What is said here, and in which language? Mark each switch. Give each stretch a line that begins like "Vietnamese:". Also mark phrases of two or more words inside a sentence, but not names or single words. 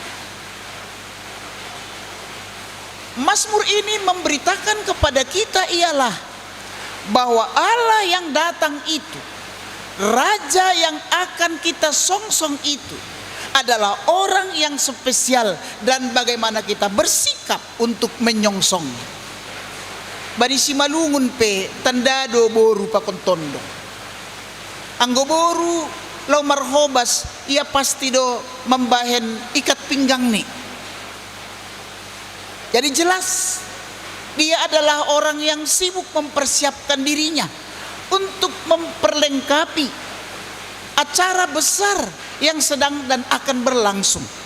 Indonesian: Mazmur ini memberitakan kepada kita ialah bahwa Allah yang datang itu, Raja yang akan kita songsong itu adalah orang yang spesial, dan bagaimana kita bersikap untuk menyongsongnya.
Batak Simalungun: Bani simalungun pe tandado boru pakontondo. Anggo boru lau marhobas ia pasti do membahen
Indonesian: ikat pinggang
Batak Simalungun: nih.
Indonesian: Jadi jelas dia adalah orang yang sibuk mempersiapkan dirinya untuk memperlengkapi acara besar yang sedang dan akan berlangsung.